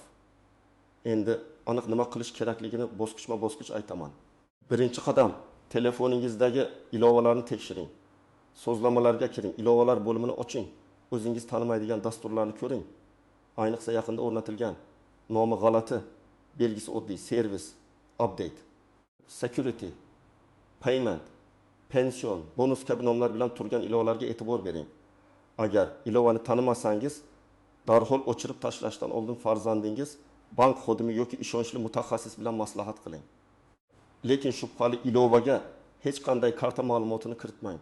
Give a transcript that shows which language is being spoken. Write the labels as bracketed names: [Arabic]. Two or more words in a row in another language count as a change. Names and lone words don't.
[Uzbek] Endi aniq nima qilish kerakligini bosqichma-bosqich aytaman. Birinchi qadam, telefoningizdagi ilovalarni tekshiring. So'zlamalarga kiring, ilovalar bo'limini oching. O'zingiz tanimaydigan dasturlarni ko'ring. Ayniqsa yaqinda o'rnatilgan, nomi g'alati, belgisi oddiy, servis, [English] update, security, payment, pension, [Uzbek] bonus kabi nomlar bilan turgan ilovalarga e'tibor bering. Agar ilovani tanimasangiz, darhol o'chirib tashlashdan oldin farzandingiz, bank xodimi yoki ishonchli mutaxassis bilan maslahat qiling. Lekin shubhali ilovaga hech qanday karta ma'lumotini kiritmang.